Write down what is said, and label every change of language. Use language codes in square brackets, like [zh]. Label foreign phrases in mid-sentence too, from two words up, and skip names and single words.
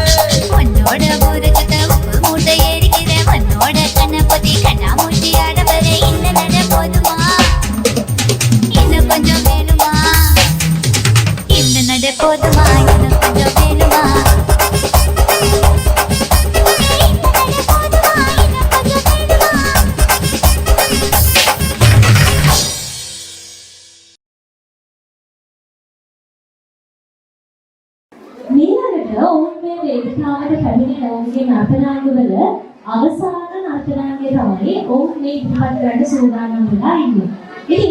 [ta] உன்னோட ஊருக்கு உப்பு மூட்டை ஏறிக்கிற உன்னோட கண்ணபதி கண்ணாமூச்சி ஆடவர இந்த நட போதுமா இன்னும் கொஞ்சம் வேணுமா இந்த நட போதுமா இன்னும் கொஞ்சம் வேணுமா இந்த நட போதுமா இன்னும் கொஞ்சம் வேணுமா [si] මීළඟට ඔවුන් මේ වේදිකාවට පැමිණෙන ඔවුන්ගේ නර්තනාංගවල අවසාන නර්තනාංගය තමයි ඔවුන් මේ ඉදිරිපත් කරන්න සූදානම් වෙලා ඉන්නේ.